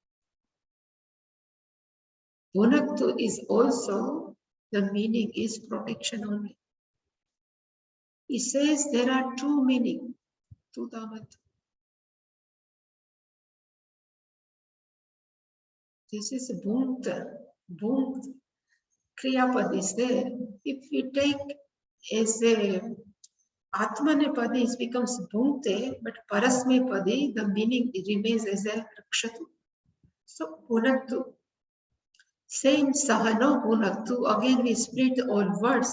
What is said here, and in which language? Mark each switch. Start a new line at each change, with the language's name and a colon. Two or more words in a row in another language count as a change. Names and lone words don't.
English: Bhunaktu is also, the meaning is protection only. He says there are two meanings to Damat. This is Bhunt. Bhunt. Kriyapad is there. If we take as a Atmanepadi, it becomes Bhunte, but Parasmepadi, the meaning remains as a Rakshatu. So Bhunaktu. Same
Sanskrit: सह नौ भुनक्तु.
English: Again we split all words.